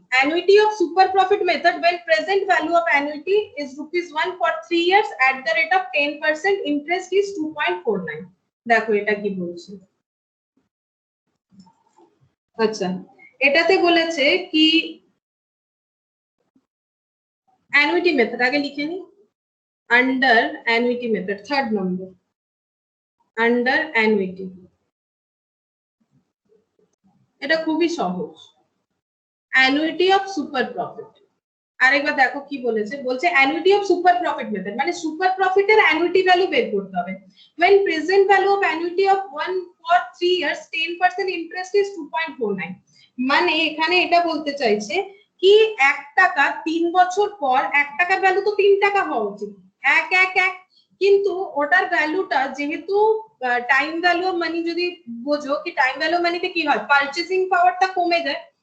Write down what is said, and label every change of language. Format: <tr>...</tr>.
<en>Annuity of super profit method when present value of annuity is ₹1 for 3 years at the rate of 10% interest is 2.49।</en> <bn>দেখো এটা কি বলছে। আচ্ছা, এটাতে বলেছে কি অ্যানুইটি মেথড আগে লিখে নি।</bn> <en>Under annuity method 3rd number, under annuity.</en> <bn>এটা খুবই সহজ। অ্যানুইটি অফ সুপার প্রফিট, আরেকবার দেখো কি বলেছে। বলছে annuity of super profit method মানে সুপার প্রফিটের অ্যানুইটি ভ্যালু বের করতে হবে।</bn> <en>when present value of annuity of 1 for 3 years 10% interest is 2.49।</en> <bn>মানে এখানে এটা বলতে চাইছে কি 1 টাকা 3 বছর পর 1 টাকার ভ্যালু তো 3 টাকা হওয়া উচিত, 1 1 1, কিন্তু ওটার ভ্যালুটা যেহেতু টাইম ভ্যালু অফ মানি যদি বোঝো কি টাইম ভ্যালু মানিতে কি হয়, পারচেজিং পাওয়ারটা কমে যায়।</bn>